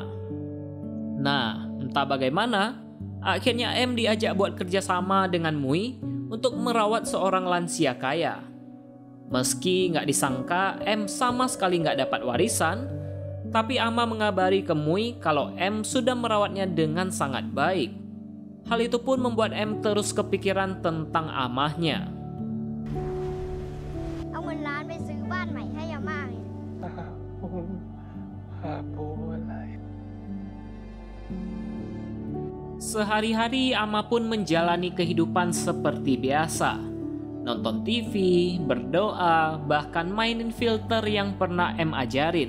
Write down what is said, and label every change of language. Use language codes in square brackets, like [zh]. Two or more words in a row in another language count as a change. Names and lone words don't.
[id] Nah, entah bagaimana, akhirnya M diajak buat kerjasama dengan Mui untuk merawat seorang lansia kaya. Meski nggak disangka M sama sekali nggak dapat warisan, tapi Amah mengabari ke Mui kalau M sudah merawatnya dengan sangat baik. Hal itu pun membuat M terus kepikiran tentang Amahnya. [th] เอาเงินล้านไปซื้อบ้านใหม่ให้อาม่าไง [id] Sehari-hari Amah pun menjalani kehidupan seperti biasa. Nonton TV, berdoa, bahkan mainin filter yang pernah M ajarin.